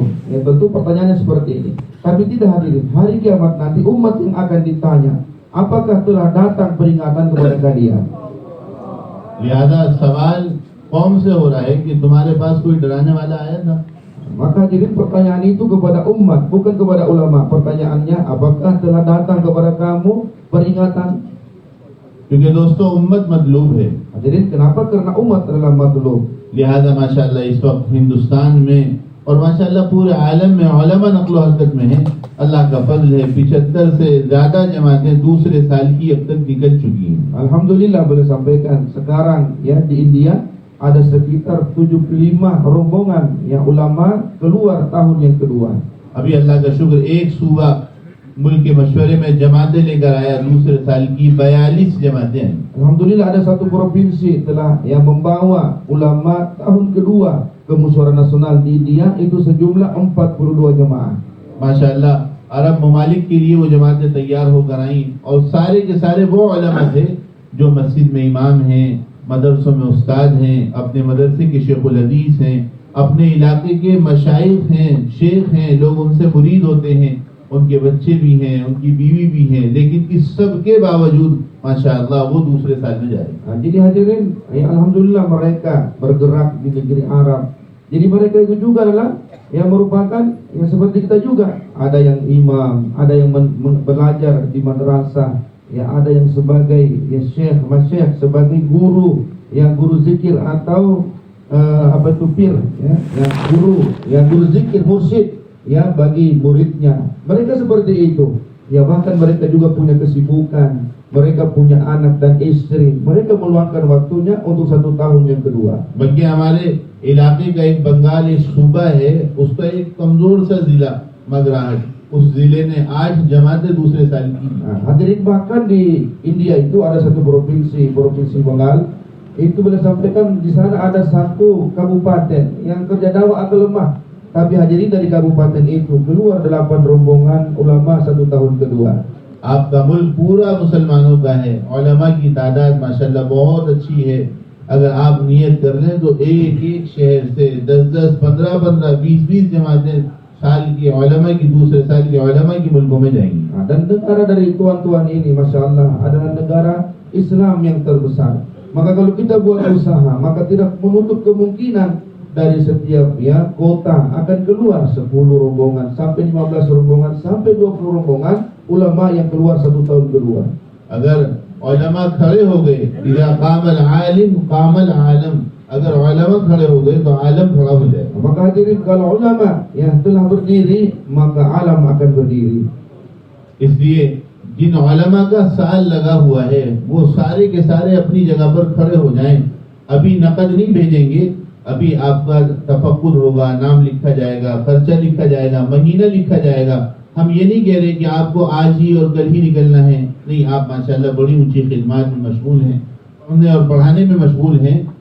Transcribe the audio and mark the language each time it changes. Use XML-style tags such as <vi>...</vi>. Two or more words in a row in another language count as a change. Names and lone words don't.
<id>Ya tentu pertanyaannya seperti ini. Tapi tidak hadirin, hari kiamat nanti umat yang akan ditanya, apakah telah datang peringatan kepada kalian.</id> <hi>लिहाजा सवाल कौम से हो रहा है कि तुम्हारे पास कोई डराने वाला आया था।</hi> <id>Maka hadirin, pertanyaan itu kepada umat, bukan kepada ulama. Pertanyaannya, apakah telah datang kepada kamu peringatan?</id> <hi>क्योंकि दोस्तों उम्मत मतलूब है।</hi> <id>Hadirin, kenapa? Karena umat adalah matlub.</id> <hi>लिहाजा माशाअल्लाह इस वक्त हिंदुस्तान में और माशाअल्लाह पूरे आलम में उलमा नक़्ल हरकत में है। अल्लाह का फजल है, 75 से ज्यादा जमातें दूसरे साल की अब तक निकल चुकी हैं।</hi> <id>Alhamdulillah, boleh sampaikan sekarang ya di India ada sekitar 75 rombongan yang ulama keluar tahun yang kedua.</id> <hi>अभी अल्लाह का शुक्र एक सूबा मुल्क के मशवरे में जमातें लेकर आया, दूसरे साल की 42 जमातें हैं।</hi> <id>Alhamdulillah, ada satu provinsi telah yang membawa ulama tahun kedua ke musyawarah nasional di India, itu sejumlah 42 jemaah.</id> <hi>माशाअल्लाह अरब ममालिक के लिए वो जमातें तैयार होकर आई और सारे के सारे वो उलमा थे जो मस्जिद में इमाम हैं, मदरसों में उस्ताद हैं, अपने मदरसे के शेखुल हदीस हैं, अपने इलाके के मशाइख हैं, शेख हैं, लोग उनसे मुरीद होते हैं, उनके बच्चे भी हैं, उनकी बीवी भी हैं, लेकिन इस सब के बावजूद माशाअल्लाह वो दूसरे साल में जाए।</hi> <id>Jadi hadirin, alhamdulillah mereka bergerak di negeri Arab. Jadi mereka itu juga adalah yang merupakan yang seperti kita juga. Ada yang imam, ada yang belajar di madrasah, ya ada yang sebagai ya syekh, masyayikh, sebagai guru, yang guru zikir atau pir, ya guru zikir, mursyid ya bagi muridnya. Mereka seperti itu. Ya bahkan mereka juga punya kesibukan. Mereka punya anak dan istri. Mereka meluangkan waktunya untuk 1 tahun yang kedua.</id> <hi>बल्कि हमारे इलाके का एक बंगाल एक सूबा है, उसका एक कमजोर सा जिला मगराहट, उस जिले ने 8 जमातें दूसरे साल की।</hi> <id>Hadirin, bahkan di India itu ada satu provinsi Bengal. Itu boleh sampaikan di sana ada satu kabupaten yang kerja dakwah agak lemah. Tapi hadirin, dari kabupaten itu keluar 8 rombongan ulama 1 tahun kedua.</id> <hi>आपका मुल्क पूरा मुसलमानों का है, उलमा की तादाद माशाल्लाह बहुत अच्छी है। अगर आप नियत कर लें तो एक एक शहर से 10-10, 15-15, 20-20 जमातें साल की उलमा की, दूसरे साल के उलमा की मुल्कों में जाएंगी।</hi> <id>Dan negara dari tuan-tuan ini,</id> <ar>ما شاء الله,</ar> <id>adalah negara Islam yang terbesar. Maka kalau kita buat usaha, maka tidak menutup kemungkinan dari setiap ya kota akan keluar 10 rombongan, sampai 15 rombongan, sampai 20 rombongan ulama yang keluar satu tahun kedua.</id> <hi>अगर उलमा खड़े हो गए,</hi> <ar>إذا كمل العالم كمل العالم,</ar> <hi>अगर उलमा खड़े हो गए तो आलम खड़ा हो जाए।</hi> <id>Maka hadirin, kalau ulama yang telah berdiri, maka alam akan berdiri.</id> <hi>इसलिए जिन उलमा का साल लगा हुआ है वो सारे के सारे अपनी जगह पर खड़े हो जाएं। अभी नकद नहीं भेजेंगे, अभी आपका तफक्कुर होगा, नाम लिखा जाएगा, खर्चा लिखा जाएगा, महीना लिखा जाएगा। हम ये नहीं कह रहे कि आपको आज ही और कल ही निकलना है, नहीं, आप माशाल्लाह बड़ी ऊंची खिदमत में मशगूल हैं, उन्हें और पढ़ाने में मशगूल हैं।</hi>